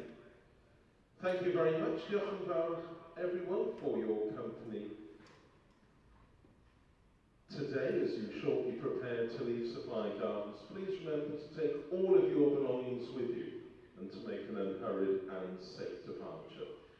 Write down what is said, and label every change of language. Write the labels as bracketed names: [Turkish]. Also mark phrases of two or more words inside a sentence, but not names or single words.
[English] Thank you very much, [Welsh] Diolch yn fawr, [English] everyone, for your company today as you shortly prepare to leave Supply Gardens. Please remember to take all of your belongings with you and to make an unhurried and safe departure.